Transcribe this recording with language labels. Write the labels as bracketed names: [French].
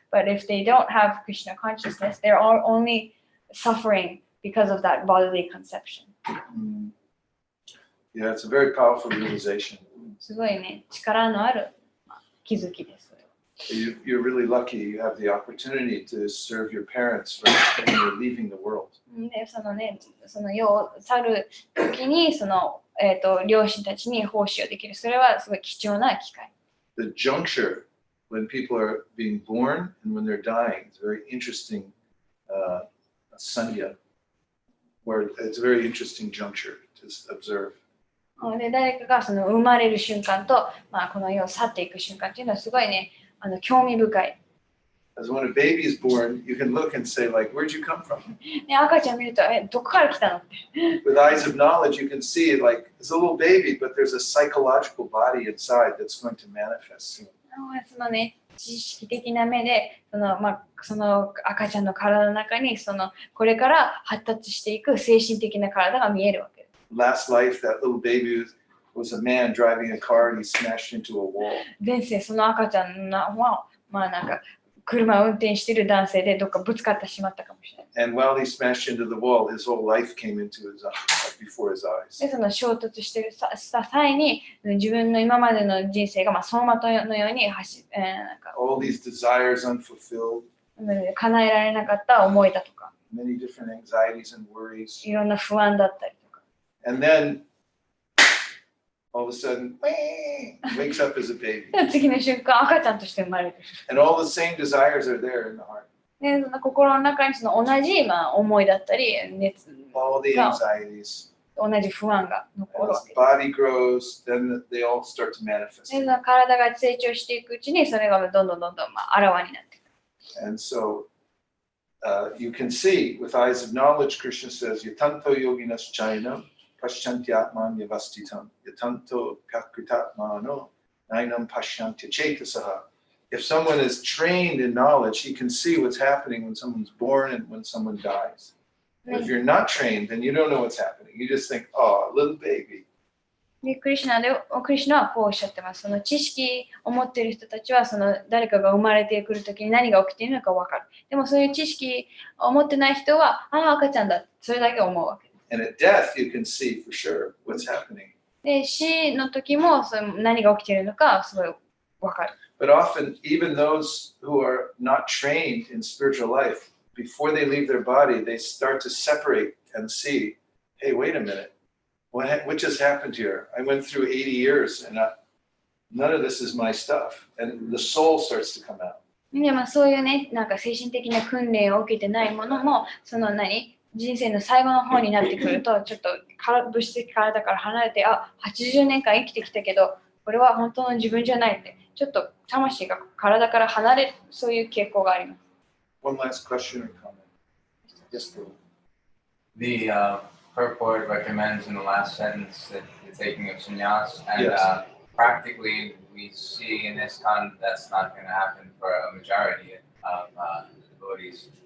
[English] But if they don't have Krishna consciousness, they're all only suffering because of that bodily conception. Yeah, it's a very powerful realization. [Japanese] すごいね、力のある気づきです。 [English] You're really lucky you have the opportunity to serve your parents when you're leaving the world. [Japanese] で、その世を去る時に両親たちに奉仕をできる。それはすごい貴重な機会。 [English] The juncture when people are being born and when they're dying is a very interesting sandhya, where it's a very interesting juncture to observe. [Japanese] で、誰かが生まれる瞬間と、この世を去っていく瞬間っていうのはすごいね、興味深い。 [English] As when a baby is born, you can look and say, like, where'd you come from? [Japanese] ね、赤ちゃん見ると、どこから来たのって。 [English] With eyes of knowledge, you can see, like, it's a little baby, but there's a psychological body inside that's going to manifest soon. [Japanese] そのね、知識的な目で、その赤ちゃんの体の中に、これから発達していく精神的な体が見えるわけです。 [English] Last life, that little baby was a man driving a car and he smashed into a wall. [Japanese] 前世、その赤ちゃんは、なんか、車を運転している男性でどっかぶつかってしまったかもしれない。 [English] And while he smashed into the wall, his whole life came into his before his eyes. [Japanese] で、その衝突してした際に、自分の今までの人生が走馬灯のように [English] All these desires unfulfilled. [Japanese] 叶えられなかった思いだとか、 [English] many different anxieties and worries. [Japanese] いろんな不安だったりとか。 [English] And then all of a sudden, wakes up as a baby. [Japanese] 次の瞬間、赤ちゃんとして生まれる。 [English] And all the same desires are there in the heart. [Japanese] で、その心の中に同じ思いだったり、熱 [English] All the anxieties. [Japanese] 同じ不安が残 [English] And [Japanese] るわ [English] as [Japanese] け [English] the body grows, then they all start to manifest. [Japanese] で、その体が成長していくうちに、それがどんどんあらわになっていく。 [English] And so you can see with eyes of knowledge, Krishna says, [Sanskrit] Yatanto yoginas chainam pashyantyatman yavastitam. Yatanto prakritatmano nainam pashyantya chetasaha. [English] If someone is trained in knowledge, he can see what's happening when someone's born and when someone dies. If you're not trained, then you don't know what's happening. You just think, oh, a little baby. [Japanese] で、クリシュナはこうおっしゃってます。その知識を持っている人たちは、誰かが生まれてくるときに何が起きているのか分かる。でもそういう知識を持ってない人は、赤ちゃんだ。それだけ思うわけです。 [English] And at death, you can see for sure what's happening. [Japanese] で、死の時も何が起きているのかすごい分かる。 [English] But often, even those who are not trained in spiritual life, before they leave their body, they start to separate and see, hey, wait a minute. What just happened here? I went through 80 years and none of this is my stuff. And the soul starts to come out. [Japanese] で、そういうね、なんか精神的な訓練を受けてないものも、人生の最後の方になってくると、ちょっと物質的体から離れて、80年間生きてきたけど、これは本当の自分じゃないって、ちょっと魂が体から離れる、そういう傾向があります。 [English] One last question or comment? Yes, Prabhu. The purport recommends in the last sentence that the taking of sannyas, and Yes. Practically we see in ISKCON that's not going to happen for a majority of devotees.